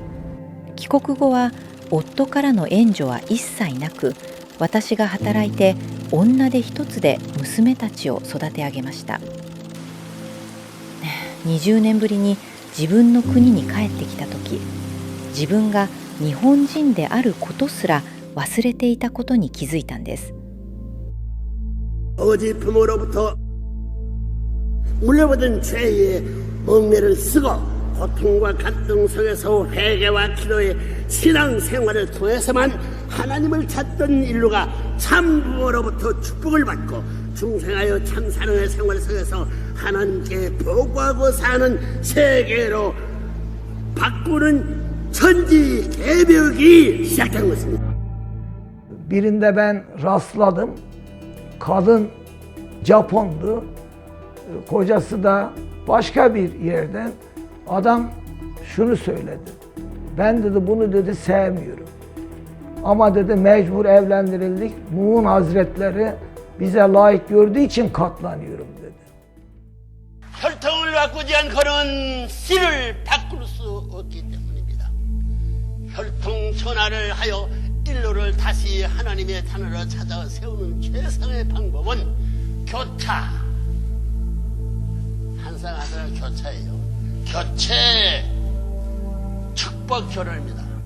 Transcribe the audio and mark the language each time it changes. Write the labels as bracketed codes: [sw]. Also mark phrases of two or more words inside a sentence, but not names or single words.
[ja] 帰国後は夫からの援助は一切なく、私が働いて女手一つで娘たちを育て上げました。20年ぶりに自分の国に帰ってきた時、自分が日本人であることすら忘れていたことに気づいたんです。 [ko] 거짓 부모로부터 물려받은 죄의 멍에를 쓰고 고통과 갈등 속에서 회개와 기도의 신앙생활을 통해서만 하나님을 찾던 인류가 참부모로부터 축복을 받고 중생하여 참사랑의 생활 속에서 하나님께 보고하고 사는 세계로 바꾸는 천지 개벽이 시작된 것입니다. [tr] Birinde ben rastladım. Kadın Japon'du. Kocası da başka bir yerden. Adam şunu söyledi. Ben dedi bunu dedi sevmiyorum. Ama dedi mecbur evlendirildik. Nuh'un hazretleri bize layık gördüğü için katlanıyorum dedi. [ko] 혈통을 바꾸지 않고는 씨를 바꿀 수 없기 때문입니다. 혈통 전환을 하여 인류를 다시 하나님의 단어로 찾아 세우는 최선의 방법은 교차. 한상 아들 교차예요. 교체 축복 결혼입니다.